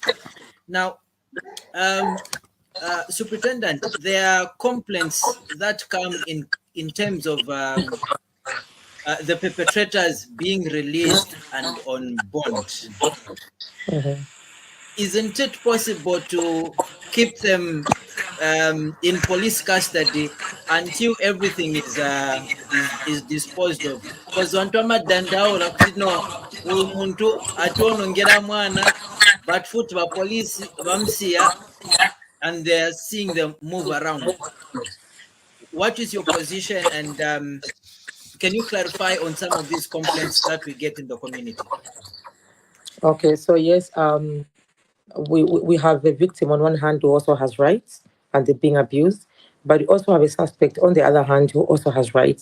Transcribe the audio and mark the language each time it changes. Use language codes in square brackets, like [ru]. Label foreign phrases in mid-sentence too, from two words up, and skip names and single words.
[en] Now, Superintendent, there are complaints that come in terms of the perpetrators being released and on bond. Isn't it possible to keep them in police custody until everything is disposed of? [ny] Because wantu amadandaula kuti no uyu muntu ationongera mwana but futi police vamsiya [en] and they're seeing them move around. What is your position, and can you clarify on some of these complaints that we get in the community? Okay, so yes, we have a victim on one hand who also has rights and they're being abused, but we also have a suspect on the other hand who also has rights.